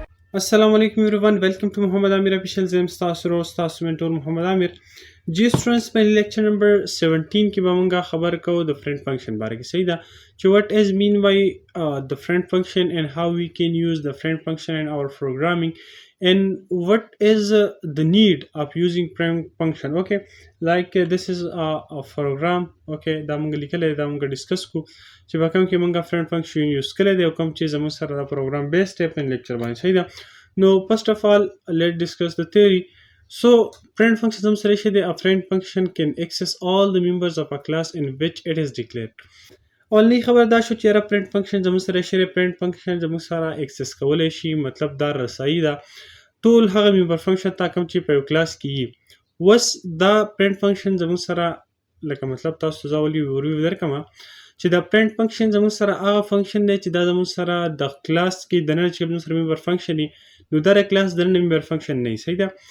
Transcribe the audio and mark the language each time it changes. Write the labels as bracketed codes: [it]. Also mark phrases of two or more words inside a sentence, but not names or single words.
[ar] السلام عليكم everyone. [en] Welcome to Muhammad Amir official Zim [ps] ستاسو ستاسو [en] mentor محمد عامر. [ps] جی سټوډنټس په [en] lecture number [ps] 17 کې به موږ خبر کوو د [en] friend function [ps] باره کې صحیح ده چې [en] what is mean by the friend function and how we can use the friend function in our programming and what is the need of using friend function. Okay, like this is a program. [ps] Okay, دا موږ لیکلې دا موږ ډیسکس کو چې په کوم کې موږ [en] friend function [ps] یوز کړی دی او کوم چې زموږ سره دا پروګرام بیس ټیپ ان لیکچر باندې صحیح ده. [en] نو first of all let's discuss the theory. So, friend function [ps] زموږ سره شي دی [en] a friend function can access all the members of a class in which it is declared. [ps] اولنی خبر دا شو چې یاره [en] friend function [ps] زموږ سره شي [en] friend function [ps] زموږ سره اکسس کولی شي مطلب دا رسایي ده ټول هغه [en] member function [ps] ته کوم چې په یو کلاس کې وي. اوس دا [en] friend function [ps] زموږ سره لکه مطلب تاسو زه ولې درکمه چې دا [en] friend function [ps] زموږ سره هغه فنکشن دی چې دا زموږ سره د کلاس کې دننه چې زموږ سره [en] member function [ps] وي نو دا کلاس دننه [en] member function [ps] نه وي صحیح ده.